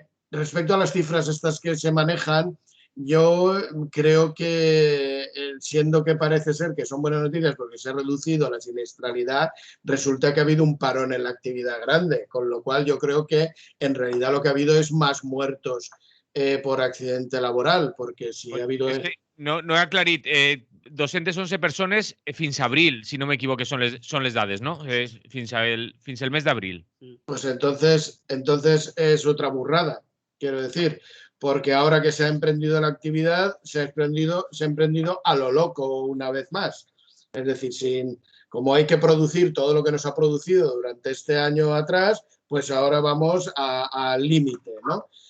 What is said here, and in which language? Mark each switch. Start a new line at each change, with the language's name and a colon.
Spanish: Respecto a las cifras estas que se manejan, yo creo que, siendo que parece ser que son buenas noticias porque se ha reducido la siniestralidad, resulta que ha habido un parón en la actividad grande, con lo cual yo creo que en realidad lo que ha habido es más muertos por accidente laboral, porque si ha habido...
Catalan: No he aclarit. 211 persones fins a abril, si no m'equivoco, són les dades, no? Fins el mes d'abril.
Spanish: Pues entonces es otra burrada, quiero decir, porque ahora que se ha emprendido la actividad, se ha emprendido a lo loco una vez más. Es decir, como hay que producir todo lo que nos ha producido durante este año atrás, pues ahora vamos al límite, ¿no?